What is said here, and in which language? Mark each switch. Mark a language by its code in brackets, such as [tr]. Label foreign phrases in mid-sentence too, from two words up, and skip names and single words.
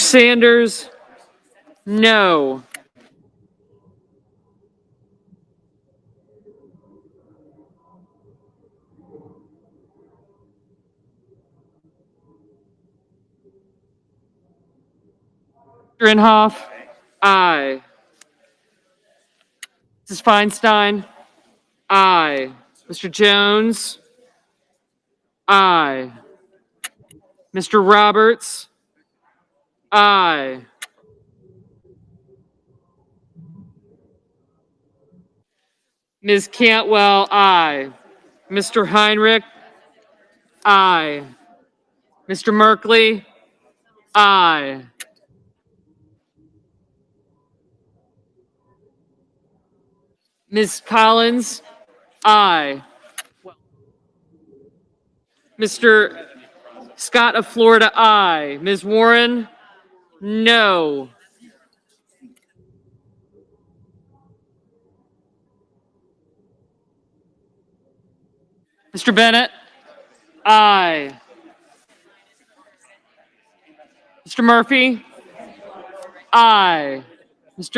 [en] Sanders, no. Mr. Inhofe, aye. Mrs. Feinstein, aye. Mr. Jones, aye. Mr. Roberts, aye. Ms. Cantwell, aye. Mr. Heinrich, aye. Mr. Merkley, aye. Ms. Collins, aye. Mr. Scott of Florida, aye. Ms. Warren, no. Mr. Bennett, aye. Mr. Murphy, aye. Mr.